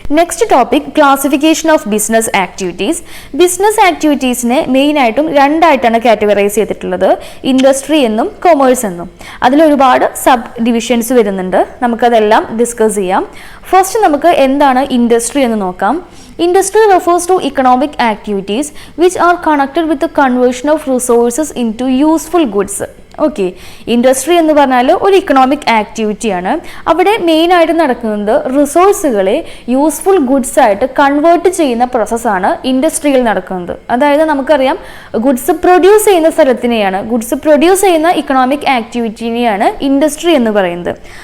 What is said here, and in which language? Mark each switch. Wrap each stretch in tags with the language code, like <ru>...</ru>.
<en>Next topic classification of business activities.</en> <ml>Business ആക്ടിവിറ്റീസിനെ main ആയിട്ടും 2 ആയിട്ടാണ് categorise ചെയ്തിട്ടുള്ളത്, ഇൻഡസ്ട്രി എന്നും കൊമേഴ്സ് എന്നും. അതിലൊരുപാട് സബ് ഡിവിഷൻസ് വരുന്നുണ്ട്, നമുക്കതെല്ലാം ഡിസ്കസ് ചെയ്യാം. ഫസ്റ്റ് നമുക്ക് എന്താണ് ഇൻഡസ്ട്രി എന്ന് നോക്കാം.</ml> <en>Industry refers to economic activities which are connected with the conversion of resources into useful goods.</en> <ml>Okay, industry എന്ന് പറഞ്ഞാൽ ഒരു ഇക്കണോമിക് ആക്ടിവിറ്റിയാണ്. അവിടെ മെയിൻ ആയിട്ട് നടക്കുന്നത് റിസോഴ്സുകളെ യൂസ്ഫുൾ ഗുഡ്സ് ആയിട്ട് കൺവേർട്ട് ചെയ്യുന്ന പ്രോസസ്സാണ് ഇൻഡസ്ട്രിയിൽ നടക്കുന്നത്. അതായത് നമുക്കറിയാം ഗുഡ്സ് പ്രൊഡ്യൂസ് ചെയ്യുന്ന സ്ഥലത്തിനെയാണ്, ഗുഡ്സ് പ്രൊഡ്യൂസ് ചെയ്യുന്ന ഇക്കണോമിക് ആക്ടിവിറ്റിനെയാണ് ഇൻഡസ്ട്രി എന്ന് പറയുന്നത്.</ml>